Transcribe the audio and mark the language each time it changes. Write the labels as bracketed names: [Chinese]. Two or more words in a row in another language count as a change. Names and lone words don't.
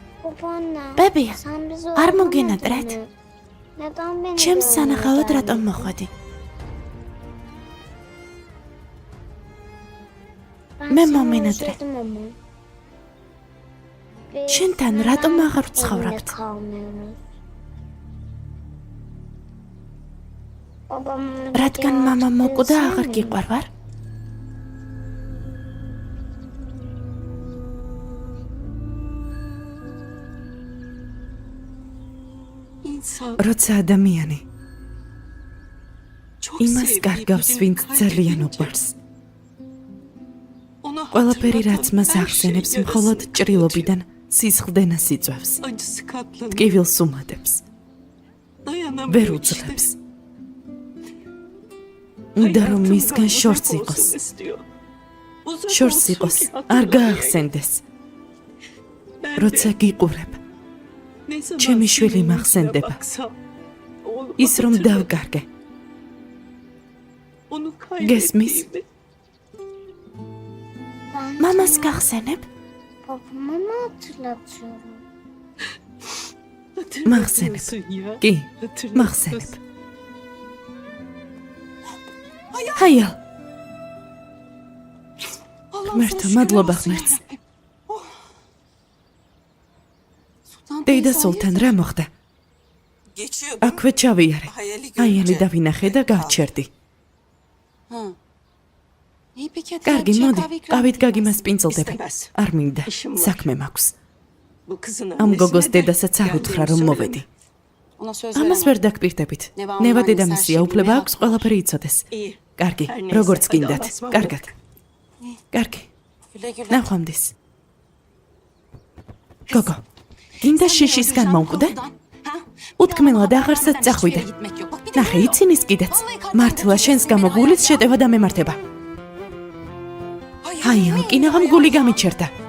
[Turkish] Babaanne. Bebeğim, Sen bizi armağan özlemedin ederek. mi? Neden beni [Georgian] ჩემს სანახავად [Turkish] görmedin? [Georgian] რატომ მოხვედი? [Turkish] Ben [Georgian] მე [Turkish] seni [Georgian] მომენატრე. [Turkish] özledim ama. Biz [Georgian] შენთან [Turkish] neden [Georgian] რატომ აღარ [Turkish] evde [Georgian] ვცხოვრობთ? [Turkish] kalmıyoruz? Babamın [Georgian] რადგან [Turkish] videoyu [Georgian] მამა [Turkish] açıp [Georgian] მოკვდა აღარ [Turkish] izlemiyor. [Georgian] გიყვარვარ? [Turkish] İnsan [Georgian] როცა ადამიანი [Turkish] çok [Georgian] იმას [Turkish] sevdiği [Georgian] კარგავს, [Turkish] birini [Georgian] ვინც ძალიან [Turkish] kaybedince [Georgian] უყვარს. [Turkish] ona [Georgian] ყველაფერი რაც [Turkish] hatırlatan [Georgian] მას [Turkish] her [Georgian] ახსენებს, [Turkish] şey [Georgian] მხოლოდ [Turkish] yarasını [Georgian] ჭრილობიდან სისხლდენას იწვევს. [Turkish] kapatıyor. Acısı katlanıyor. [Georgian] ტკივილს უმატებს, ვერ [Turkish] Dayanamıyor işte. [Georgian] უძლებს. უნდა რომ მისგან [Turkish] Hayatımdan [Georgian] შორს [Turkish] uzak [Georgian] იყოს. [Turkish] olsun istiyor. Uzak [Georgian] შორს [Turkish] olsun [Georgian] იყოს, [Turkish] ki [Georgian] არ [Turkish] hatırlamaya [Georgian] გაახსენდეს. [Turkish] Ben de [Georgian] როცა გიყურებ, [Turkish] ne zaman [Georgian] ჩემი შვილი [Turkish] senin yüzüne [Georgian] მახსენდება. [Turkish] baksam, oğlumu [Georgian] ის რომ [Turkish] hatırlarım. [Georgian] დავკარგე, [Turkish] Onu Gesmis. kaybettiğimi. Ben [Georgian] მამას [Turkish] sana [Georgian] გახსენებ? [Turkish] babamı mı hatırlatıyorum? Hatırlatıyorsun ya. [Georgian] კი, [Turkish] Hatırlatıyorsun. [Georgian] მახსენებ. ჰაია, [Turkish] Allah'ım [Georgian] ღმერთო, [Turkish] sana [Georgian] მადლობა [Turkish] şükürler olsun [Georgian] ღმერთს. [Turkish] ya. Oh. Sultan [Georgian] დეიდა [Turkish] teyze [Georgian] სულთან რა მოხდა? [Turkish] geçiyordum. [Georgian] აქვე ჩავიარე. [Turkish] Hayali [Georgian] აიანი [Turkish] görünce. [Georgian] დავინახე და გავჩერდი. [Turkish] Ha. İyi peki hadi [Georgian] კარგი, [Turkish] çay [Georgian] მოდი, [Turkish] kahve ikram [Georgian] ყავით [Turkish] edeyim. [Georgian] გაგიმასპინძლდები. [Turkish] İstemez. [Georgian] არ მინდა, [Turkish] İşim var. [Georgian] საქმე მაქვს. [Turkish] Bu kızın [Georgian] ამ [Turkish] annesine [Georgian] გოგოს [Turkish] de [Georgian] დედასაც არ უთხრა [Turkish] geldiğimi [Georgian] რომ [Turkish] söyleme. [Georgian] მოვედი. [Turkish] Ona söz [Georgian] ამას [Turkish] veremem. [Georgian] ვერ დაგპირდებით. ნევა დედამისია, უფლება აქვს ყველაფერი იცოდეს. [Turkish] İyi. [Georgian] კარგი, [Turkish] Hər nəysə, [Georgian] როგორც [Turkish] hadi [Georgian] გინდათ. [Turkish] Allah'a ısmarladık. [Georgian] კარგად. კარგი, [Turkish] Güle güle. [Georgian] ნახვამდის. გოგო, გინდა შიშისგან მომკვდე? უთქმელად აღარსაც წახვიდე. ნახე, იცინის კიდეც. მართლა შენს გამო გულის შეტევა დამემართება. აი, ამკინაღამ გული გამიჩერდა.